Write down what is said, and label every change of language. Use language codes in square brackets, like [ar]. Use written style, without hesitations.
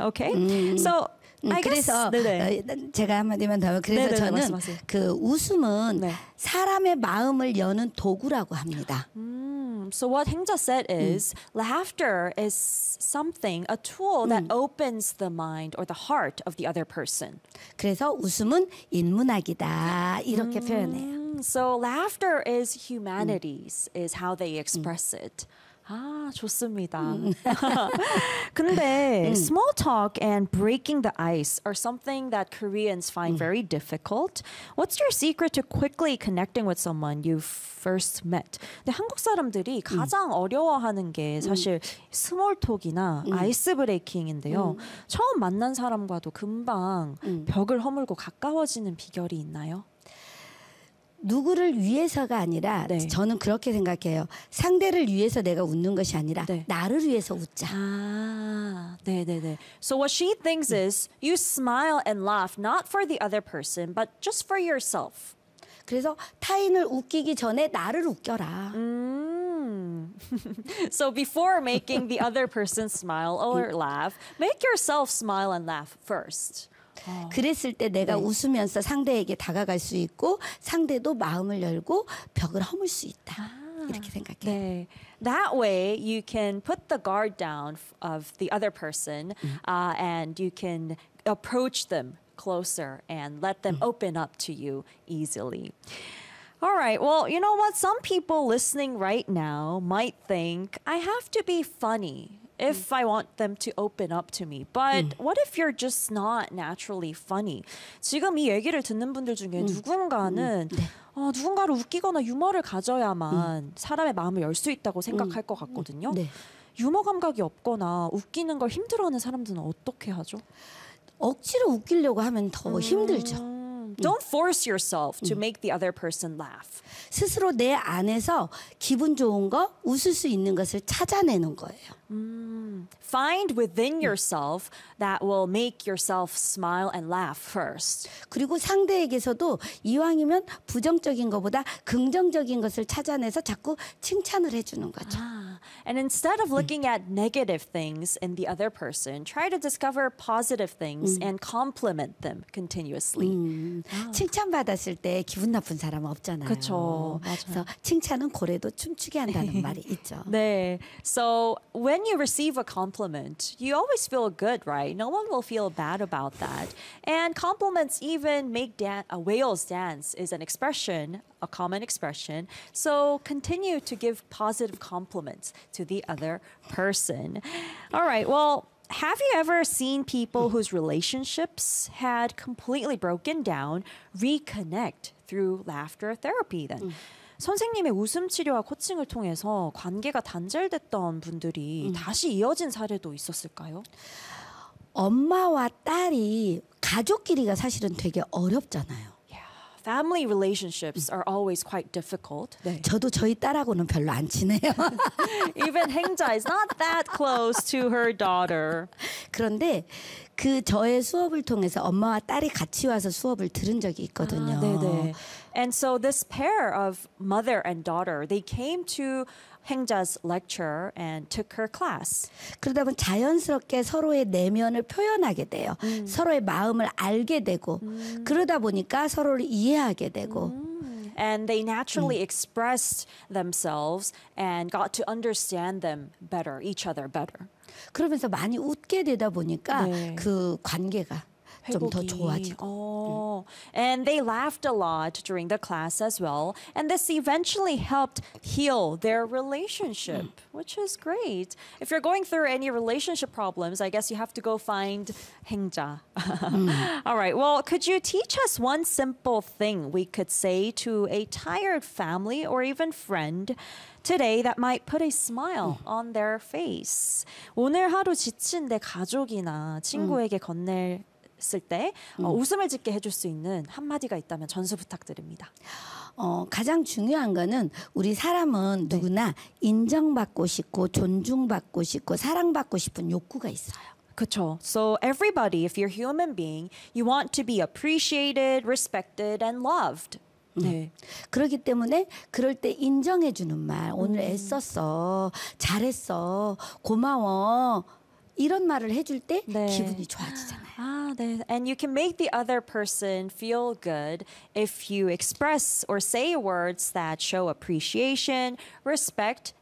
[en] Okay? So [ko] 아니, 그래서 제가 한마디만 더 하면 그래서 네네, 저는 말씀하세요. 그 웃음은 네. 사람의 마음을 여는 도구라고 합니다. [en] So what Hengja said is laughter is something, a tool that opens the mind or the heart of the other person. [ko] 그래서 웃음은 인문학이다 이렇게 표현해요. [en] So laughter is humanities is how they express it. [ko] 아, 좋습니다. 근데 [en] small talk and breaking the ice are something that Koreans find very difficult. What's your secret to quickly connecting with someone you've first met? [ko] 근데 한국 사람들이 가장 어려워하는 게 사실 small talk이나 ice breaking인데요. 처음 만난 사람과도 금방 벽을 허물고 가까워지는 비결이 있나요? 누구를 위해서가 아니라 네. 저는 그렇게 생각해요. 상대를 위해서 내가 웃는 것이 아니라 네. 나를 위해서 웃자. 아, 네네네. [en] So what she thinks is you smile and laugh not for the other person but just for yourself. [ko] 그래서 타인을 웃기기 전에 나를 웃겨라. [en] So before making the other person smile or laugh, make yourself smile and laugh first. [ko] 그랬을 때 내가 네. 웃으면서 상대에게 다가갈 수 있고 상대도 마음을 열고 벽을 허물 수 있다 이렇게 생각해요. 네. [en] That way you can put the guard down of the other person and you can approach them closer and let them open up to you easily. All right, well, you know what? Some people listening right now might think I have to be funny if I want them to open up to me. But what if you're just not naturally funny? [ko] 지금 이 얘기를 듣는 분들 중에 누군가는 누군가를 웃기거나 유머를 가져야만 사람의 마음을 열 수 있다고 생각할 것 같거든요. 네. 유머 감각이 없거나 웃기는 걸 힘들어하는 사람들은 어떻게 하죠? 억지로 웃기려고 하면 더 힘들죠. [en] Don't force yourself to make the other person laugh. [ko] 스스로 내 안에서 기분 좋은 거, 웃을 수 있는 것을 찾아내는 거예요. [en] Find within yourself that will make yourself smile and laugh first. [ko] 그리고 상대에게서도 이왕이면 부정적인 것보다 긍정적인 것을 찾아내서 자꾸 칭찬을 해주는 거죠. [en] And instead of looking at negative things in the other person, try to discover positive things and compliment them continuously. [ko] 칭찬받았을 때 기분 나쁜 사람 없잖아요. 그렇죠. 그래서 칭찬은 고래도 춤추게 한다는 말이 있죠. 네. [en] So when you receive a compliment, you always feel good, right? No one will feel bad about that. And compliments even make whales dance is an expression, a common expression. So continue to give positive compliments to the other person. All right, well, have you ever seen people whose relationships had completely broken down reconnect through laughter therapy then? [ko] 선생님의 웃음 치료와 코칭을 통해서 관계가 단절됐던 분들이 다시 이어진 사례도 있었을까요? 엄마와 딸이 가족끼리가 사실은 되게 어렵잖아요. [en] Family relationships are always quite difficult. [ko] 네. 저도 저희 딸하고는 별로 안 친해요. [en] Even Hengja is not that close to her daughter. [ko] 그런데 그 저의 수업을 통해서 엄마와 딸이 같이 와서 수업을 들은 적이 있거든요. 아, 네네. [en] And so this pair of mother and daughter, they came to Hengja's lecture and took her class. [ko] 그러다 보면 자연스럽게 서로의 내면을 표현하게 돼요. 서로의 마음을 알게 되고 그러다 보니까 서로를 이해하게 되고 [en] And they naturally expressed themselves and got to understand them better, each other better. [ko] 그러면서 많이 웃게 되다 보니까 네. 그 관계가 좀 더 좋아지고. [en] And they laughed a lot during the class as well. And this eventually helped heal their relationship, which is great. If you're going through any relationship problems, I guess you have to go find Hengja. All right. Well, could you teach us one simple thing we could say to a tired family or even friend today that might put a smile on their face? [ko] 오늘 하루 지친 내 가족이나 친구에게 건넬 쓸 때 웃음을 짓게 해줄 수 있는 한마디가 있다면 전수 부탁드립니다. 가장 중요한 거는 우리 사람은 누구나 인정받고 싶고 존중받고 싶고 사랑받고 싶은 욕구가 있어요. 그렇죠. [en] So everybody, if you're a human being, you want to be appreciated, respected, and loved. [ko] 네. 그렇기 때문에 그럴 때 인정해주는 말, 오늘 애썼어, 잘했어, 고마워. 이런 말을 해줄 때 네. 기분이 좋아지잖아요. 아, 네. [en] And you can make the other person feel good if you express or say words that show appreciation, respect,